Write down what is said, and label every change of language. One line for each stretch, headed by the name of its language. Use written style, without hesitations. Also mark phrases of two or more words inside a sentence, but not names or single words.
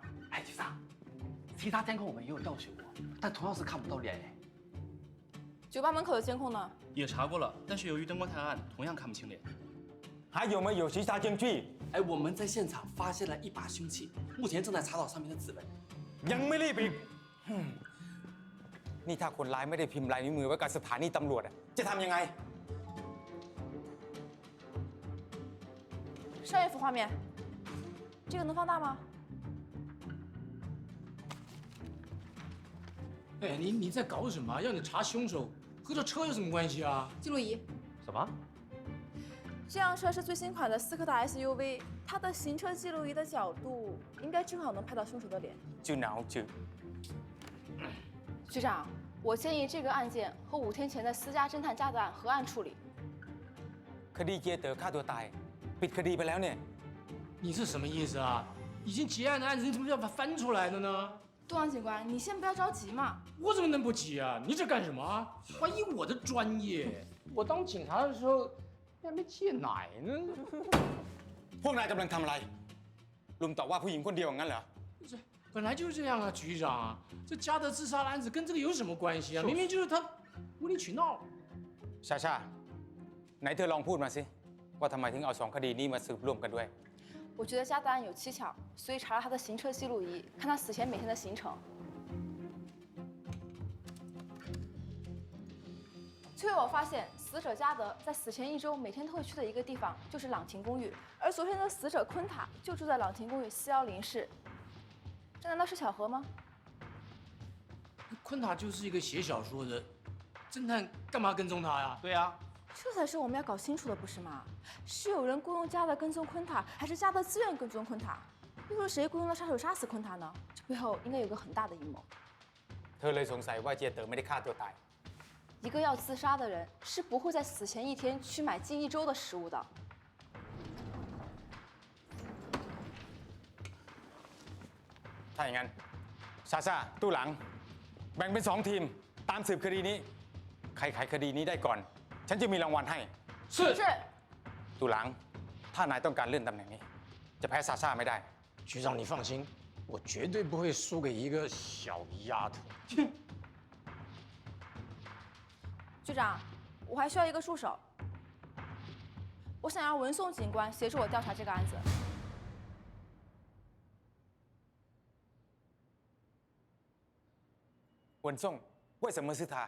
Chinese: 哎，局长，其他监控我们也有调取过，但同样是看不到脸哎。酒吧门口的监控呢？也查过了，但是由于灯光太暗，同样看不清脸。还有没有其他证据？哎，我们在现场发现了一把凶器，目前正在查找上面的指纹。
Thai: ยังไม่รีบอีกนี่ถ้าคนร้ายไม่ได้พิมพ์ลายนิ้วมือไว้กับสถานีตำรวจจะทำยังไง？
Chinese: 上一幅画面，这个能放大吗？哎，你在搞什么？让你查凶手，和这车有什么关系啊？记录仪。什么？这辆车是最新款的斯柯达 SUV， 它的行车记录仪的角度应该正好能拍到凶手的脸。就挠就。局长，我建议这个案件和5天前的私家侦探家的案合案处理。
Thai: คดีเจเต๋อฆ่าตัวตายปิดคดีไปแล้วเนี่ย
Chinese: 你是什么意思啊？已经结案的案子，你怎么要把它翻出来的呢？杜阳警官，你先不要着急嘛。我怎么能不急啊？你这干什么啊？怀疑我的专业？我当警察的时候还没戒奶呢。
Thai: พวกนายกำลังทำอะไรลุมต่อว่าผู้หญิงคนเดียวงั้นเหรอ？
Chinese: 本来就是这样啊，局长。这嘉德自杀的案子跟这个有什么关系啊？明明就是他无理取闹。
Thai: ชาชาไหนเธอลองพูดมาสิว่าทำไมถึงเอา2คดีนี้มาสืบร่วมกันด้วย？
Chinese: 我觉得嘉德案有蹊跷，所以查了他的行车记录仪，看他死前每天的行程。最后我发现，死者嘉德在死前1周每天都会去的一个地方就是朗廷公寓，而昨天的死者昆塔就住在朗廷公寓410室。这难道是巧合吗？昆塔就是一个写小说的侦探，干嘛跟踪他呀？对啊，这才是我们要搞清楚的，不是吗？是有人雇佣嘉德跟踪昆塔，还是嘉德自愿跟踪昆塔？又是谁雇佣了杀手杀死昆塔呢？这背后应该有个很大的阴谋。
Thai: เธอเลยสงสัยว่าเจเต๋อไม่ได้ฆ่าตัวตาย。
Chinese: 一个要自杀的人是不会在死前1天去买近1周的食物的。
Thai: ถ้าอย่างนั้นซาซาตู้หลังแบ่งเป็น2ทีมตามสืบคดีนี้ใครไขคดีนี้ได้ก่อนฉันจะมีรางวัลให้
Chinese: 是
Thai: ตู้หลังถ้านายต้องการเลื่อนตำแหน่งนี้จะแพ้ซาซาไม่ได้
Chinese: 局长你放心，我绝对不会输给一个小丫头。局长，我还需要一个助手，我想要文颂警官协助我调查这个案子。文颂为什么是他？